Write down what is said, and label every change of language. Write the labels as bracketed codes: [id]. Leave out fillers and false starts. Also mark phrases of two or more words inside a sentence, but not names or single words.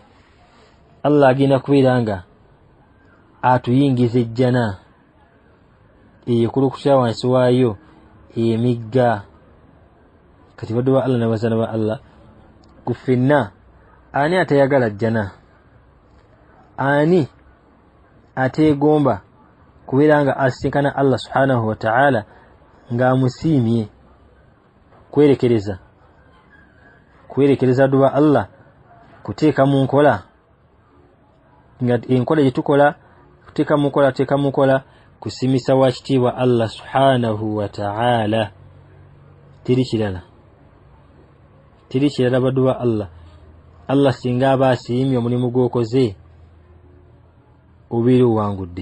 [lg] Allah agenda kubeera nga atuyingiza ejjana eyekulukutira wansi waayo emigga. Kati baddu ba Allah n'abazana ba Allah, ku ffenna ani atayagala jjana? Ani ateegomba kubeera nga asisinkana Allah [ar] سبحانه وتعالى [lg] ng'amusiimye? Kwerekereza duba Allah, kuteeka mu nkola nga enkola gye tukola, kuteeka mu nkola kusimisa wa kitiibwa Allah [ar] سبحانه وتعالى. [lg] Teri kirala baddu ba Allah. Allah singa aba asiimye omulimu gw'okoze, obeera owangudde.